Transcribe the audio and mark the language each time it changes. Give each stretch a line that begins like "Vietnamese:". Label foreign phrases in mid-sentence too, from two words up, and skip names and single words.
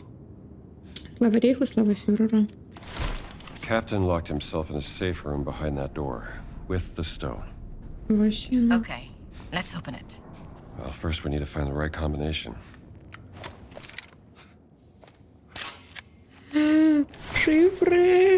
Russian: Слава рейху, слава фюреру.
English: Captain locked himself in a safe room behind that door with the stone.
Belarusian: Вось яно.
English: Okay, let's open it. Well, first we need to find the right combination.
Russian: Шифры.